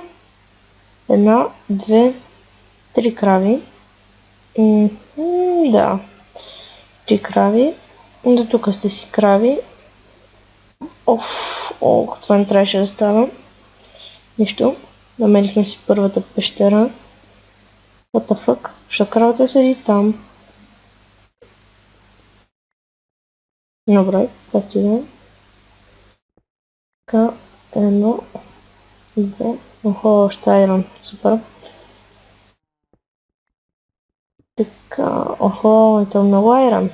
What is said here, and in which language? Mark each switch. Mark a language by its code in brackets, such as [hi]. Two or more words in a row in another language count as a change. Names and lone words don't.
[bg] Една, две, три крави. Да. Три крави. До тук сте си крави. Ох, това не трябваше да става. Нищо. Намерихме си първата пещера. [en] What the fuck? [bg] Защо кравата седи там? Добре, както и да е. Така, едно, две. Охо, още айрон. Супер. Така, охо, [ru] это много [bg] айрон.